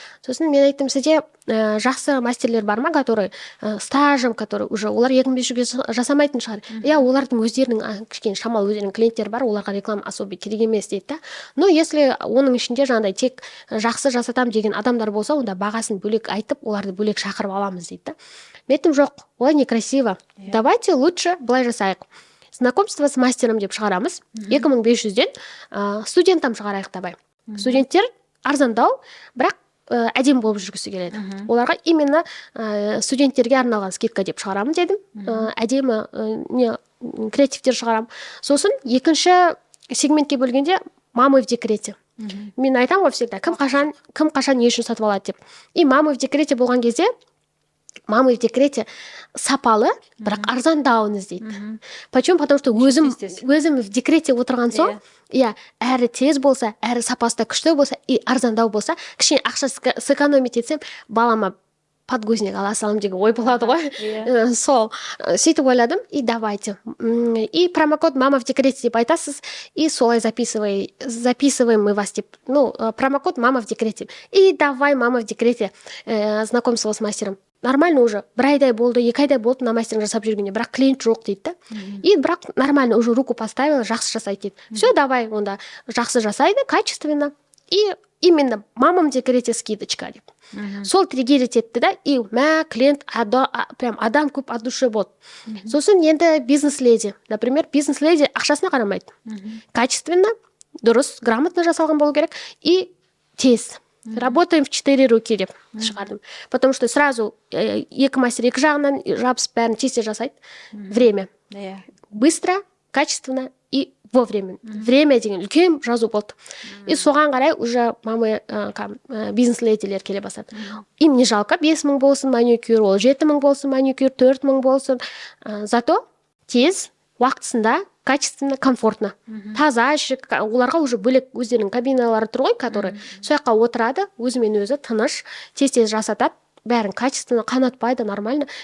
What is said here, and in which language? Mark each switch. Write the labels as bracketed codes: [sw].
[kk] Сосын мен айттым, сізде жақсы мастерлер бар ма, [ru] который стажем, который уже [kk] олар 2500-ге жасамайтын шығар. Иә, олардың өздерінің кішкене шамалы өздерінің клиенттері бар, оларға реклама особо керек емес дейді да. Но если оның ішінде жаңағыдай тек жақсы жасатам деген адамдар болса, онда бағасын бөлек айтып, оларды бөлек шақырып аламыз дейді да. Мен айттым, жоқ, олай некрасиво. [ru] Давайте лучше [kk] былай жасайық. [ru] Знакомство с мастером [kk] деп шығарамыз. 2500-ден студентам шығарайық давай. Студенттер арзандау, бірақ әдемі болып жүргісі келеді. Оларға именно студенттерге арналған скидка деп шығарамын дедім. Әдемі креативтер шығарам. Сосын екінші сегментке бөлгенде [ru] мамы в декрете. [kk] Мен айтамын ғой всегда, кім қашан не үшін сатып алады деп. И [ru] мамы в декрете [kk] болған кезде мамы в декрете сапалы, бірақ арзандауын іздейді. [ru] Почему? Потому что [kk] өзім [ru] в декрете [kk] отырған соң, әрі тез болса, әрі сапасы да күшті болса, и арзандау болса, кішкене ақша сэкономить етсем, балама подгузник ала салам деген ой болады ғой. Сол сөйтіп ойладым, и давайте. [ru] И промокод мама в декрете [kk] деп айтасыз, [ru] и солай записываем мы вас деп. Промокод мама в декрете. И давай мама в декрете знакомство с мастером. Нормально уже. [kk] Бір айдай болды, 2 айдай болды на мастеринг жасап жүргенде, бірақ клиент жоқ дейді да. [ru] И бірақ нормально уже руку поставила, [kk] жақсы жасайды дейді. [ru] Все, давай, [kk] онда жақсы жасайды, качественно. [ru] И именно мамам декрете скидочка деп. [kk] Сол триггерить етті да, и клиент прям адам көп [ru] от души [kk] болды. Сосын енді бизнес-леди. Например, бизнес-леди ақшасына қарамайды. Качественно, дұрыс, грамотно жасалған болу керек и тез. [ru] Работаем в 4 руки [kk] деп шығардым. [ru] Потому что сразу [kk] 2 мастер 2 жағынан жабысып бәрін тез жасайды. Время. [ru] Быстро, качественно и вовремя. [kk] Время деген үлкен жазу болды. И соған қарай уже мамы бизнес-ледилер келе бастады. [ru] Им не жалко 5000 [kk] болсын маникюр, ол 7000 болсын маникюр, 4000 болсын. Зато тез, уақытысында, качественно, комфортно. Таза ішік, оларға уже бөлек өздерінің кабиналары тұр ғой, который сояққа отырады, өзімен өзі тыныш, тез-тез жасатады, бәрін качественно, қанатпайды, нормально.